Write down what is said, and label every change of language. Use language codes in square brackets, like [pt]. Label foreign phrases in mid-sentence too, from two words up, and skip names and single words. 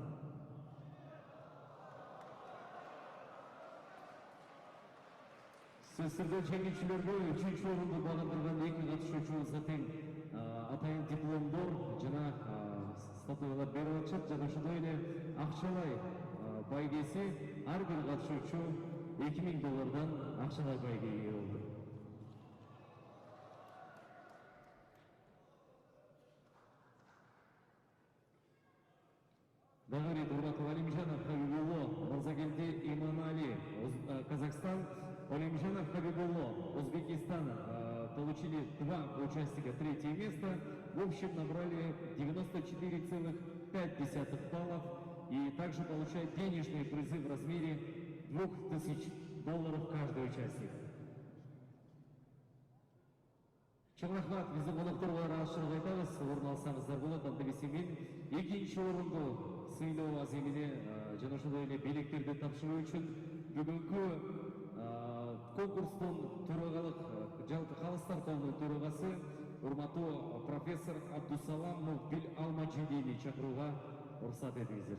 [ky] Сөз түрдө жеңүүчүлөргө 3-чү орунду багындырган 2 катышуучубузга тең атайын дипломдор жана статуялар берип атышат жана ошондой эле акчалай байгеси ар бир катышуучу $2000 акчалай байгеге ээ болду. Дагы бир урматтуу Алимжанов Хабибулло, Мурзагелди Иманали, Казахстан, Алимжанов Хабибулло, [ru] Узбекистан получили 2 участника 3-е место. В общем набрали 94,5 баллов и также получают денежные призы в размере $2000 каждый участник. [ky] Чоң рахмат, биздин конокторго ыраазычылык айтабыз. Орун алсаңыздар болот. Анда биз мен 2-чи орунду сыйлоо аземине жана ошондой эле белектерди тапшыруу үчүн бүгүнкү конкурстун төрагалык жалпы калыстар тобунун төрагасы урматтуу профессор Абдусалам Мукбил Алмаджидини чакырууга уруксат этиңиздер.